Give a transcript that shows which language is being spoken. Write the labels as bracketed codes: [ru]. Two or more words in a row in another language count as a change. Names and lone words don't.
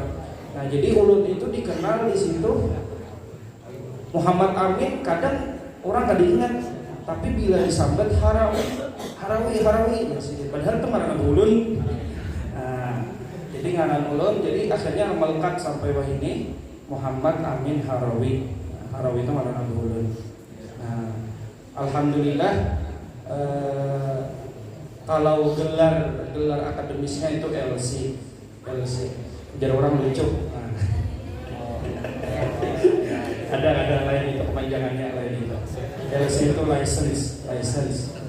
[bjn] Nah, jadi ulun itu dikenal di situ Muhammad Amin, kadang orang kada ingat, tapi bila disambat Harawi, padahal itu marga ulun. Nah, jadi ngaran ulun, jadi akhirnya melekat sampai wah ini Muhammad Amin Harawi. Harawi itu marga ulun. Nah, alhamdulillah, [id] kalau gelar akademisnya itu LC. Jadi orang lucu. Nah. ada lain itu kepanjangannya lain itu. LC itu license.